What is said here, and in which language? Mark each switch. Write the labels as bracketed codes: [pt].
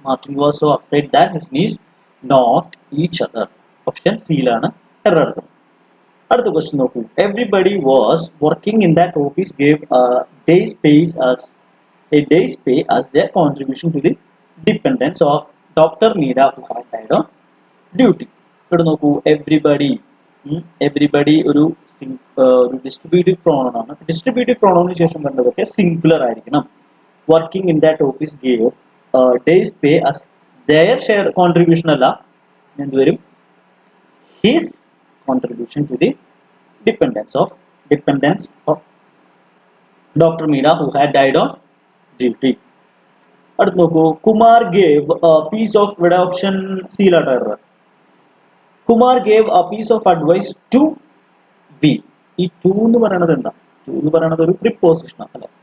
[en] Martin was so afraid that his knees knocked each other. [ml] Option സിയിലാണ് error എടുക്കുന്നത്. അടുത്ത question നോക്കൂ, [en] Everybody was working in that office gave day's pays as a day's pay as their contribution to the dependence of Dr. Meera who had died on duty. [ml] ഇവിടെ നോക്കൂ, everybody. Everybody ഒരു distributive pronoun ആണ്. Distributive പ്രോണോണിന് ശേഷം വരുന്നതൊക്കെ singular ആയിരിക്കണം. [en] working in that office gave day's pay as their share contribution [ml] അല്ല, എന്തുവരും? [en] His contribution to the dependence of Dr. Meera who had died on duty. [ml] അടുത്ത് നോക്കൂ, [en] Kumar gave piece of, [ml] ഇവിടെ option സിയിലാട്ടോ error. [en] Kumar gave a piece of advice to be. [ml] ഈ to എന്ന് പറയുന്നത് എന്താ? To എന്ന് പറയുന്നത് ഒരു പ്രിപ്പോസിഷൻ ആണ് അല്ലെ.